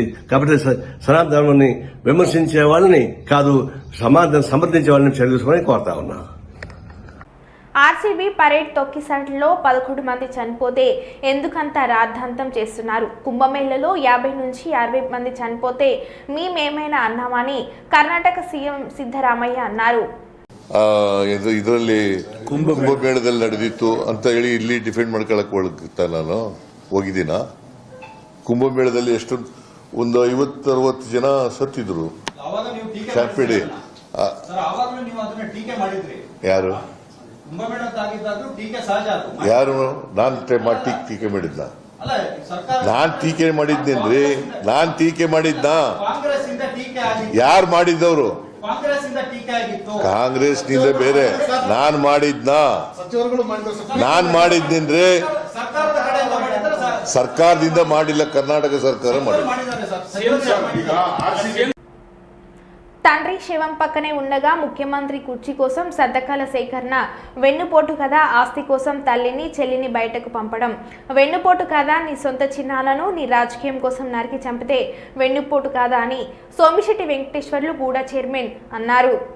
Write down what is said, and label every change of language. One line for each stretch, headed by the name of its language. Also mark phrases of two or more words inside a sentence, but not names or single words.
Telugu: కాబట్టి సనాతన ధర్మాన్ని విమర్శించే వాళ్ళని కాదు, సమర్థించే వాళ్ళని చర్య తీసుకోవాలని కోరుతా ఉన్నా. ఆర్సీబీ పరేడ్ తొక్కిసలాటలో 11 మంది చనిపోతే ఎందుకంత రాద్ధాంతం చేస్తున్నారు? కుంభమేళలో 50 నుంచి 60 మంది చనిపోతే మేమేమైనా అన్నామని కర్ణాటక సీఎం సిద్ధరామయ్య అన్నారు.
Kannada: ಇದರಲ್ಲಿ ಕುಂಭಮೇಳದಲ್ಲಿ ನಡೆದಿತ್ತು ಅಂತ ಹೇಳಿ ಇಲ್ಲಿ ಡಿಫೆಂಡ್ ಮಾಡ್ಕೊಳಕ್ ಒಳಗ್ತಾ ನಾನು ಹೋಗಿದ್ದೀನ. ಕುಂಭಮೇಳದಲ್ಲಿ ಎಷ್ಟೊಂದು ಒಂದು 50-60 ಜನ ಸತ್ತಿದ್ರು. ಶಾಪಿಡಿ ಯಾರು ಯಾರು ನಾನು ಟೀಕೆ ಮಾಡಿದ್ನ? ನಾನ್ ಟೀಕೆ ಮಾಡಿದ್ದೇನ್ರಿ? ನಾನ್ ಟೀಕೆ ಮಾಡಿದ್ನ? ಯಾರು ಮಾಡಿದ್ದವರು? ಕಾಂಗ್ರೆಸ್ನಿಂದ ಬೇರೆ ನಾನ್ ಮಾಡಿದ್ನ? ನಾನ್ ಮಾಡಿದ್ದೇನ್ರಿ? ಸರ್ಕಾರದಿಂದ ಮಾಡಿಲ್ಲ, ಕರ್ನಾಟಕ ಸರ್ಕಾರ ಮಾಡಿಲ್ಲ.
Telugu: తండ్రి శవం పక్కనే ఉండగా ముఖ్యమంత్రి కుర్చీ కోసం సంతకాల సేకరణ. వెన్నుపోటు కదా ఆస్తి కోసం తల్లిని చెల్లిని బయటకు పంపడం. వెన్నుపోటు కాదా నీ సొంత చిన్నాలను నీ రాజకీయం కోసం నరికి చంపితే వెన్నుపోటు కాదా అని సోమిశెట్టి వెంకటేశ్వర్లు గూడా చైర్మన్ అన్నారు.